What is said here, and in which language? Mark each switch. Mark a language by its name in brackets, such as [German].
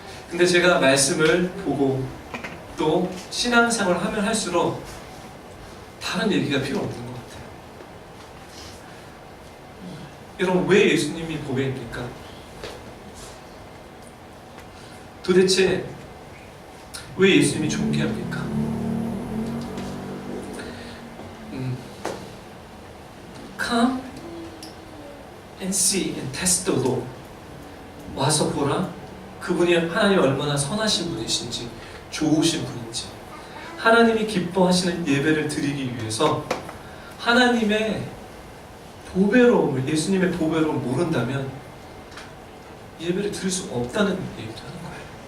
[Korean] 근데 제가 말씀을 보고 또 신앙생활을 하면 할수록 다른 얘기가 필요 없는 것 같아요. 여러분, 왜 예수님이 보배입니까? 도대체 왜 예수님이 존귀합니까? [English] Come and see and test the Lord. [Korean] 와서 보라. 그분이 하나님 얼마나 선하신 분이신지, 좋으신 분인지. 하나님이 기뻐하시는 예배를 드리기 위해서 하나님의 보배로움을, 예수님의 보배로움을 모른다면 예배를 드릴 수 없다는 얘기를 하는 거예요.